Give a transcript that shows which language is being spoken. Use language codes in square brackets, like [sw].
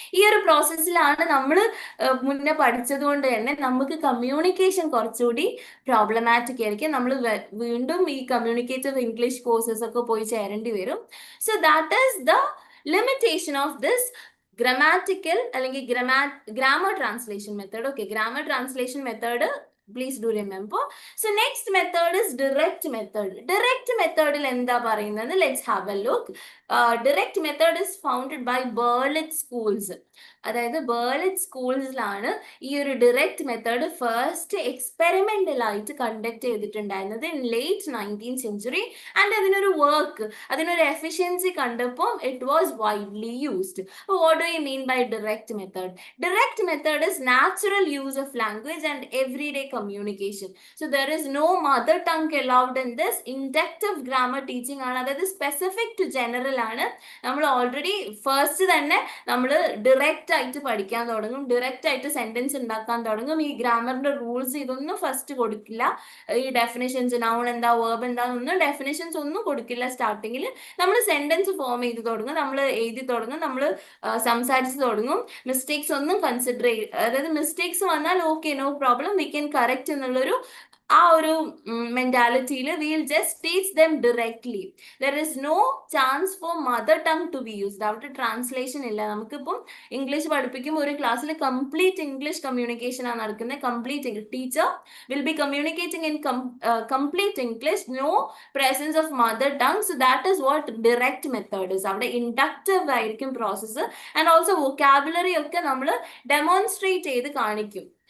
[ml] ഈ ഒരു പ്രോസസ്സിലാണ് നമ്മൾ മുന്നേ പഠിച്ചത് കൊണ്ട് തന്നെ നമുക്ക് കമ്മ്യൂണിക്കേഷൻ കുറച്ചുകൂടി പ്രോബ്ലമാറ്റിക് ആയിരിക്കും. നമ്മൾ വീണ്ടും ഈ കമ്മ്യൂണിക്കേറ്റീവ് ഇംഗ്ലീഷ് കോഴ്സസ് ഒക്കെ പോയി ചേരേണ്ടി വരും. [en] So that is the limitation of this grammatical അല്ലെങ്കിൽ grammar translation method. Okay, grammar translation method please do remember. So next method is direct method. Direct methodil [ml] എന്താ പറയുന്നത്, [en] let's have a look. Direct method is founded by Berlitz schools. [ml] അതായത് ബേർലിറ്റ് സ്കൂൾസിലാണ് ഈ ഒരു direct method first experimental ആയിട്ട് conduct ചെയ്തിട്ടുണ്ടായിരുന്നത് [en] In late 19th century. And [ml] അതിനൊരു efficiency കണ്ടപ്പോൾ [en] It was widely used. അപ്പോൾ what do you mean by direct method? Direct method is natural use of language and everyday communication. So there is no mother tongue allowed in this. [ml] Inductive grammar teaching ആണ്, അതായത് specific to general ആണ്. നമ്മൾ already first തന്നെ നമ്മൾ direct ആയിട്ട് പഠിക്കാൻ തുടങ്ങും, direct ആയിട്ട് സെന്റൻസ് ഉണ്ടാക്കാൻ തുടങ്ങും. ഈ ഗ്രാമറിന്റെ റൂൾസ് ഇതൊന്നും ഫസ്റ്റ് കൊടുക്കില്ല. ഈ ഡെഫിനിഷൻസ്, നൗൺ എന്താ, വേർബ് എന്താന്നൊന്നും ഡെഫിനിഷൻസ് ഒന്നും കൊടുക്കില്ല. സ്റ്റാർട്ടിങ്ങിൽ നമ്മൾ സെന്റൻസ് ഫോം ചെയ്ത് തുടങ്ങും, നമ്മൾ എഴുതി തുടങ്ങും, നമ്മൾ സംസാരിച്ച് തുടങ്ങും. മിസ്റ്റേക്സ് ഒന്നും കൺസിഡർ അതായത് മിസ്റ്റേക്സ് വന്നാൽ okay, [en] no problem, we can correct [ml] എന്നുള്ളൊരു ആ ഒരു മെന്റാലിറ്റിയിൽ [en] Will just teach them directly. There is no chance for mother tongue to be used. [ml] അവിടെ ട്രാൻസ്ലേഷൻ ഇല്ല. നമുക്കിപ്പം ഇംഗ്ലീഷ് പഠിപ്പിക്കുമ്പോൾ ഒരു ക്ലാസ്സിൽ കംപ്ലീറ്റ് ഇംഗ്ലീഷ് കമ്മ്യൂണിക്കേഷൻ ആണ് നടക്കുന്നത്. [en] Complete teacher will be communicating in complete English, no presence of mother tongue. So that is what direct method is. [ml] അവിടെ inductive ആയിരിക്കും പ്രോസസ്സ്. ആൻഡ് ഓൾസോ വൊക്കാബുലറി ഒക്കെ നമ്മൾ ഡെമോൺസ്ട്രേറ്റ് ചെയ്ത് കാണിക്കും.